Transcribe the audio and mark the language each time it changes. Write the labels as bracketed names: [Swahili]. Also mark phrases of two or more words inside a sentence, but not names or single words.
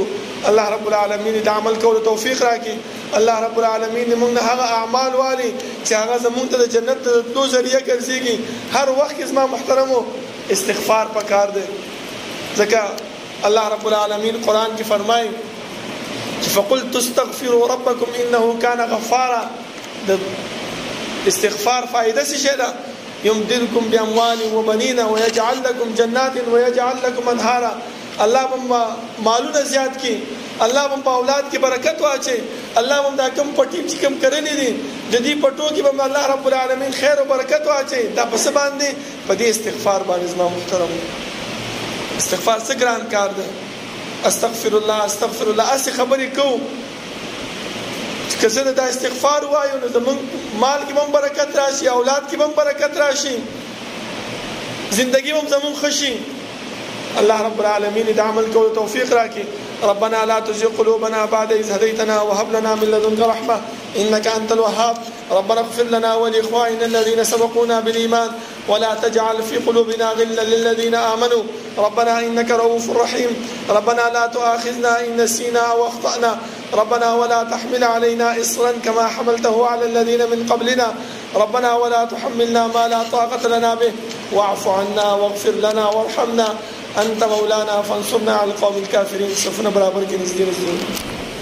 [Pashto] الله [Arabic] رب العالمین [Pashto] د عمل کولو توفیق راکړي. الله [Arabic] رب العالمین [Pashto] موږ نه هغه اعمال والي چې هغه زموږ ته د جنت د تلو ذریعہ ګرځيږي. هر وخت کې زما محترمو استغفار پکار دی، ځکه الله [Arabic] رب العالمین [Pashto] قرآن کې فرمایي چې [Arabic] فقلت استغفروا ربكم انه كان غفارا. [Pashto] د استغفار فائدہ څه شي ده؟ [Arabic] يمددكم باموال وبنين ويجعل لكم جنات ويجعل لكم انهارا. [Pashto] الله بم مالونه زیات کی، الله بم په اولاد کې برکت واچي، الله بم دا کم پټي چې کم کړنې دي د دې پټو کې بم الله [Arabic] رب العالمین [Pashto] خیر او برکت واچي. دا پس باندې په دې استغفار باندې زما محترم استغفار څه ګران کار ده. [Arabic] استغفر الله استغفر الله [Pashto] اسی خبرې کو که زه دا استغفار وایو نو زمون مال کې هم برکت راشي، اولاد کې هم برکت راشي، زندگی هم زمون خوشي. الله [Arabic] رب العالمین [Pashto] د عمل کولو توفیق راکړي. [Arabic] ربنا لا تزغ قلوبنا بعد إذ هديتنا وهب لنا من لدنك رحمة إنك أنت الوهاب. ربنا اغفر لنا ولإخواننا الذين سبقونا بالإيمان ولا تجعل في قلوبنا غلا للذين آمنوا ربنا إنك رؤوف رحيم. ربنا لا تؤاخذنا إن نسينا أو أخطأنا ربنا ولا تحمل علينا إصرا كما حملته على الذين من قبلنا ربنا ولا تحملنا ما لا طاقة لنا به واعف عنا واغفر لنا وارحمنا أنت مولانا فانصرنا على القوم الكافرين. [Pashto] صفنا برابر کې نږدې